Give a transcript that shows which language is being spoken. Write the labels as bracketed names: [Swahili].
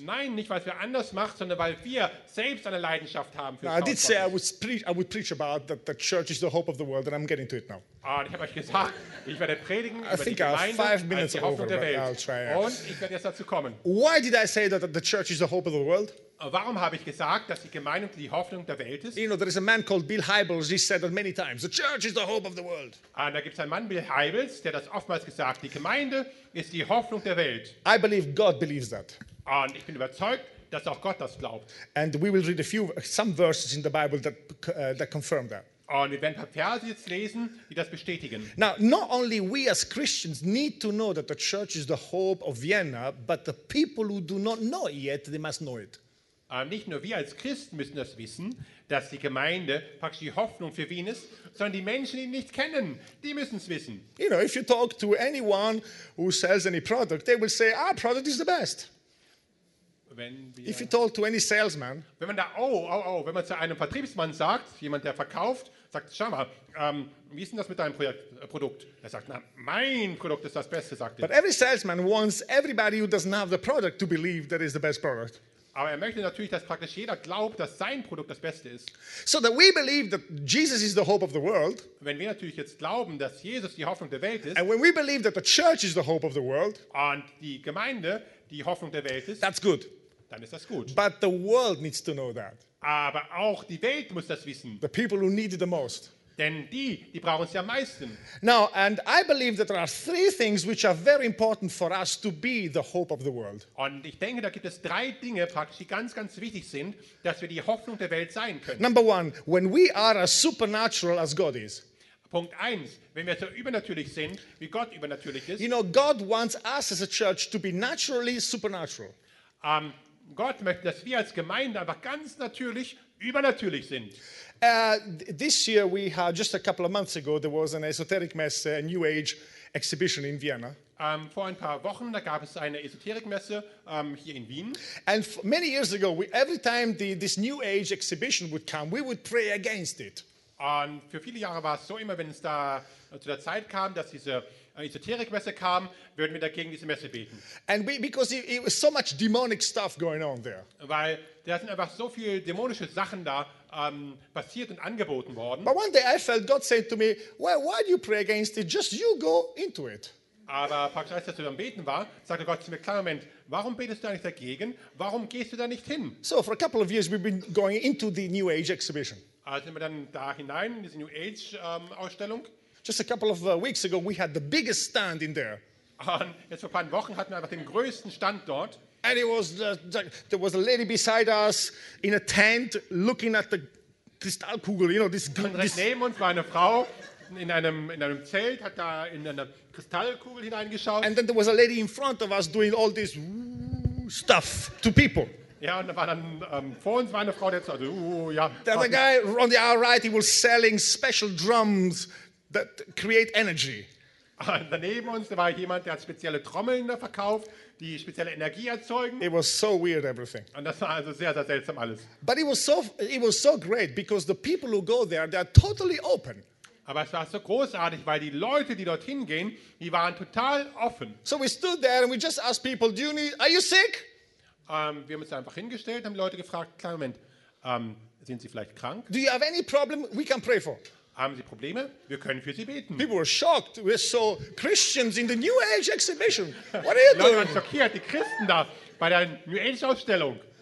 [German] Nein, nicht weil wir anders macht, sondern weil wir selbst eine Leidenschaft haben für das Haus. [English] I did say I would preach about that the church is the hope of the world, and I'm getting to it now. [German] Ah, ich habe euch gesagt, ich werde predigen über die Gemeinde als die Hoffnung der Welt. Und ich werde jetzt dazu kommen. [English] Why did I say that the church is the hope of the world? [German] Warum habe ich gesagt, dass die Gemeinde die Hoffnung der Welt ist? [English] You know, there is a man called Bill Hybels. He said that many times. The church is the hope of the world. [German] Ah, da gibt's einen Mann, Bill Hybels, der das oftmals gesagt. Die Gemeinde ist die Hoffnung der Welt. [English] I believe God believes that. [German] Und ich bin überzeugt, dass auch Gott das glaubt. [English] And we will read some verses in the Bible that confirm that. [German] Und wir werden ein paar Verse jetzt lesen, die das bestätigen. [English] Now, not only we as Christians need to know that the church is the hope of Vienna, but the people who do not know it yet, they must know it. [German] Nicht nur wir als Christen müssen das wissen, dass die Gemeinde praktisch die Hoffnung für Wien ist, sondern die Menschen, die ihn nicht kennen, die müssen es wissen. [English] You know, if you talk to anyone who sells any product, they will say, our product is the best. If you talk to any salesman, [German] wenn man zu einem Vertriebsmann sagt, jemand, der verkauft, sagt, schau mal, wie ist denn das mit deinem Produkt? Er sagt, na, mein Produkt ist das Beste, sagt er. [English] But every salesman wants everybody who doesn't have the product to believe that it's the best product. [German] Aber er möchte natürlich, dass praktisch jeder glaubt, dass sein Produkt das Beste ist. [English] So that we believe that Jesus is the hope of the world. [German] Wenn wir natürlich jetzt glauben, dass Jesus die Hoffnung der Welt ist. [English] And when we believe that the church is the hope of the world. [German] Und die Gemeinde die Hoffnung der Welt ist. [English] That's good. [German] Dann ist das gut. [English] But the world needs to know that. [German] Aber auch die Welt muss das wissen. [English] The people who need it the most. [German] Denn die brauchen es ja am meisten. [English] Now, and I believe that there are three things which are very important for us to be the hope of the world. [German] Und ich denke, da gibt es drei Dinge praktisch, die ganz, ganz wichtig sind, dass wir die Hoffnung der Welt sein können. [English] Number one, when we are as supernatural as God is. [German] Punkt eins, wenn wir so übernatürlich sind, wie Gott übernatürlich ist. [English] You know, God wants us as a church to be naturally supernatural. [German] Gott möchte, dass wir als Gemeinde einfach ganz natürlich übernatürlich sind. [English] This year we had just a couple of months ago there was an esoteric Messe, a New Age exhibition in Vienna. [German] Vor ein paar Wochen da gab es eine esoterik Messe hier in Wien. [English] And many years ago, every time this New Age exhibition would come, we would pray against it. [German] Und für viele Jahre war es so immer, wenn es da zu der Zeit kam, dass diese esoterik Messe kam, würden wir dagegen diese Messe beten. [English] And because it was so much demonic stuff going on there. [German] Weil da sind einfach so viele dämonische Sachen da. Passiert und angeboten worden. [English] But one day I felt God said to me, "Well, why do you pray against it? Just you go into it." [German] Aber praktisch als ich zu ihm beten war, sagte Gott zu mir: "Klar, Moment, warum betest du eigentlich dagegen? Warum gehst du da nicht hin?" [English] So for a couple of years we've been going into the New Age exhibition. [German] Also sind wir dann da hinein in diese New Age Ausstellung. [English] Just a couple of weeks ago we had the biggest stand in there. [German] Und jetzt vor ein paar Wochen hatten wir einfach den größten Stand dort. [English] And it was there was a lady beside us in a tent looking at the Kristallkugel, you know, this gun. [German] Und rechts neben uns war eine Frau in einem Zelt, hat da in eine Kristallkugel hineingeschaut. [English] And then there was a lady in front of us doing all this stuff to people. [German] Ja, und da war dann vor uns war eine Frau, der hat so, ja. [English] There was a guy on the other right, he was selling special drums that create energy. [German] Und daneben uns da war jemand, der hat spezielle Trommeln da verkauft, die spezielle Energie erzeugen. [English] It was so weird everything. [German] Und das war also sehr, sehr seltsam alles. [English] But it was so great because the people who go there, they are totally open. [German] Aber es war so großartig, weil die Leute, die dorthin gehen, die waren total offen. [English] So we stood there and we just asked people, do you need, are you sick? [German] Wir haben uns einfach hingestellt, haben die Leute gefragt, kleinen Moment, sind Sie vielleicht krank? [English] Do you have any problem? We can pray for. [German] Haben Sie Probleme? Wir können für Sie beten. [English] People were shocked. We saw Christians in the New Age exhibition. What are you doing? [German] Leute waren schockiert, die Christen da bei der New Age Ausstellung.